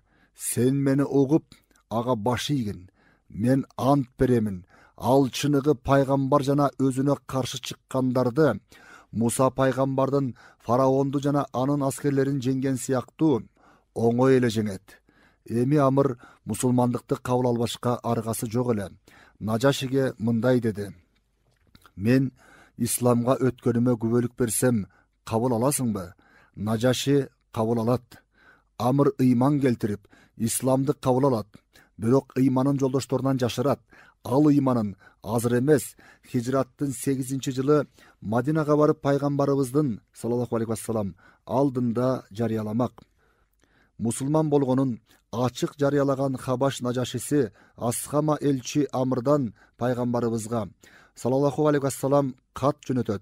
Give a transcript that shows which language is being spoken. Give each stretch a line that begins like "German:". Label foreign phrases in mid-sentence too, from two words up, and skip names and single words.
Kyrgyz: Сен мени угуп, ага баш ийгин. Мен ант беремин, ал чыныгы пайгамбар жана өзүнө каршы чыккандарды, Муса пайгамбардын фараонду жана анын аскерлерин жеңген сыяктуу оңой эле жеңет." Эми Амр мусулмандыкты кабыл албашка аргасы жок эле. Нажашиге мындай деди: "Мен исламга өткөнүмө күбөлүк берсем, кабыл аласыңбы? Нажаши кабыл алат. Амр ыйман келтирип, Исламды кабыл алат. Бирок ыйманын жолдошторунан жашырат. Ал ыйманын азыр эмес, хижраттын 8-жылы Мадинага барып пайгамбарыбыздын
Arabic: صلى الله عليه وسلم
Kyrgyz: алдында жарыяламак. Мусулман болгонун ачык жарыялаган Хабаш Нажашиси Асхама элчи Амрдан пайгамбарыбызга
Arabic: صلى الله عليه وسلم
Kyrgyz: кат жөнөтөт.